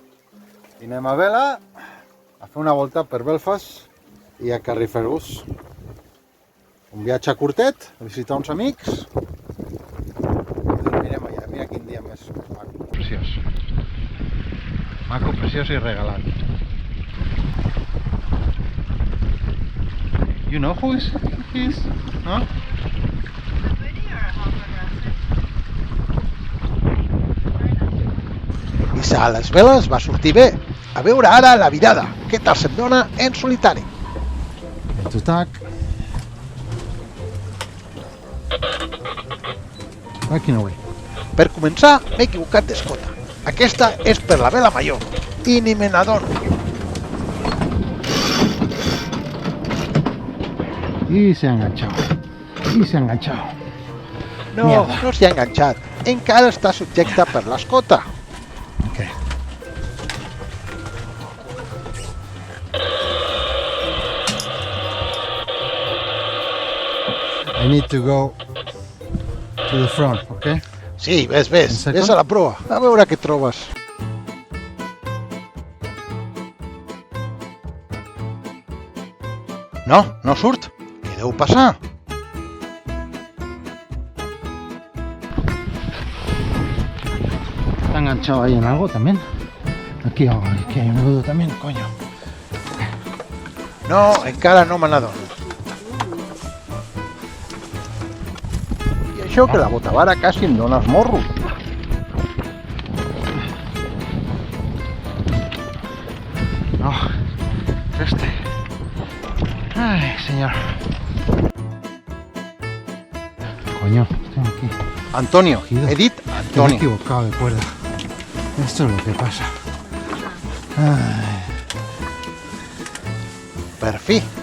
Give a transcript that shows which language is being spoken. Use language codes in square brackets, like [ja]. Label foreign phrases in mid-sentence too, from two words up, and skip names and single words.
[ca] I anem a vela a fer una volta per Belfast i a Carrickfergus. Un viatge curtet, a visitar uns amics. I dormirem allà. Mira quin dia més maco. Preciós. Maco, preciós i regalat. [en] You know who is he is? [ca] No? I a les veles va sortir bé. A veure ara la virada. Què tal se'm dona en solitari? El tutac. Aquí no ve. Per començar, m'he equivocat d'escota. Aquesta és per la vela major. I ni me n'adono. [es] Y se ha enganchado. Y se ha enganchado. No, Mierda. [ca] no s'hi ha enganxat. Encara està subjecta per l'escota. [en] Ok. I need to go to the front, okay? [ca] Sí, ves, [es] En [ca] ves. [es] seco? [ca] Ves a la proa. A veure què trobes. No, no surt. Què deu passar? [es] Está enganchado ahí en algo también. Aquí hay un nudo también, coño. [ca] No, encara no me n'adono. I això que la botavara quasi em dona els morros. [es] No, es este. Ay, señor. Coño, estoy aquí. Antonio, Cogido. [ca] he dit [es] Que me he Antonio. equivocado de cuerda. Esto es lo que pasa. Ay, [ca] Per fi.